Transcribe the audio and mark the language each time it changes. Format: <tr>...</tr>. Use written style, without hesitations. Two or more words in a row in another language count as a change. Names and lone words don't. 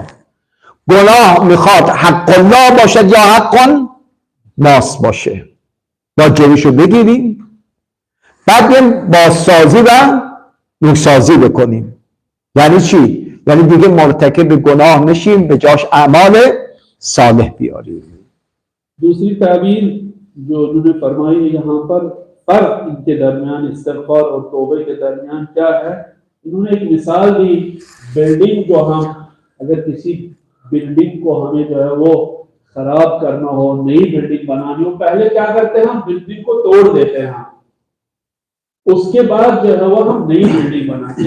<fa>گناه میخواد حق الله باشد یا حق ناس باشه. با جلوشو بگیریم، بعد بیم بازسازی و نوسازی بکنیم. یعنی چی؟ یعنی دیگه مرتکب گناه نشیم، به جاش اعمال صالح بیاریم.</fa> <ur>دوسری تعبیر جو انہوں نے فرمائی ہے یہاں پر، فرق ان کے درمیان استغفار اور توبے کے درمیان کیا ہے، انہوں نے ایک مثال دی. بلڈنگ جو ہم، اگر کسی بلڈنگ کو ہمیں جو ہے وہ خراب کرنا ہو، نئی بلڈنگ بنانی ہو، پہلے کیا کرتے ہیں، ہم بلڈنگ کو توڑ دیتے ہیں، اس کے بعد جو ہے وہ ہم نئی بلڈنگ بناتے ہیں.</ur>